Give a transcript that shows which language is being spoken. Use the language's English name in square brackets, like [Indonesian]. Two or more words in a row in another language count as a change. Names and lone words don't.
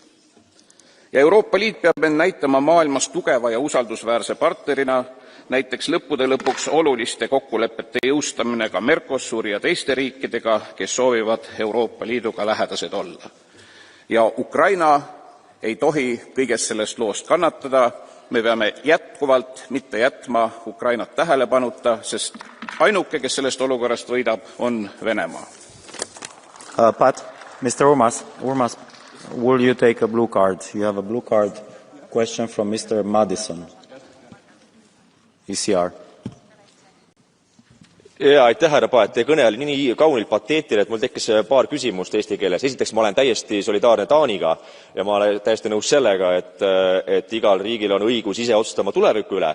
[Estonian] Ja Euroopa Liit peab end näitama maailmas tugeva ja usaldusväärse partnerina, näiteks lõppude lõpuks oluliste kokkulepete jõustamine ka Mercosuri ja teiste riikidega, kes soovivad Euroopa Liiduga lähedased olla. Ja Ukraina ei tohi kõigest sellest loost kannatada, me peame jätkuvalt mitte jätma Ukrainat tähelepanuta, sest ainuke, kes sellest olukorrast võidab, on Venemaa. [English] Pat, Mr. Urmas, will you take a blue card? You have a blue card question from Mr. Madison, ECR. [Estonian] Ja, aitäh, härra Paet, teie kõne oli nii kaunilt pateetiline, et mul tekkis paar küsimust eesti keeles. Esiteks, ma olen täiesti solidaarne Taaniga ja ma olen täiesti nõus sellega, et igal riigil on õigus ise otsustama tuleviku üle.